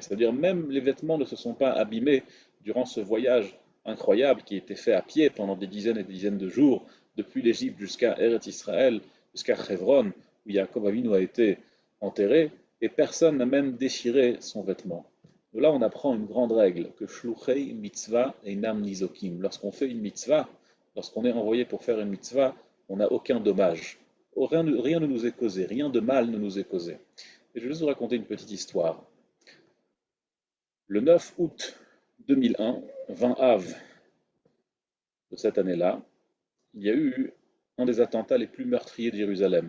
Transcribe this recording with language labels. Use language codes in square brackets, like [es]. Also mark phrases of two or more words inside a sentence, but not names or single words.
[fr] C'est-à-dire même les vêtements ne se sont pas abîmés durant ce voyage incroyable qui était fait à pied pendant des dizaines et des dizaines de jours, depuis l'Égypte jusqu'à Eretz Israël, jusqu'à Hebron, où Yaakov Avinu a été enterré, et personne n'a même déchiré son vêtement. De là, on apprend une grande règle, que [he] שלוחי מצוה אינם ניזוקים. [fr] Lorsqu'on fait une mitzvah, lorsqu'on est envoyé pour faire une mitzvah, on n'a aucun dommage. Rien ne nous est causé, rien de mal ne nous est causé. Et je vais juste vous raconter une petite histoire. Le 9 août 2001, 20 Av de cette année-là, il y a eu un des attentats les plus meurtriers de Jérusalem.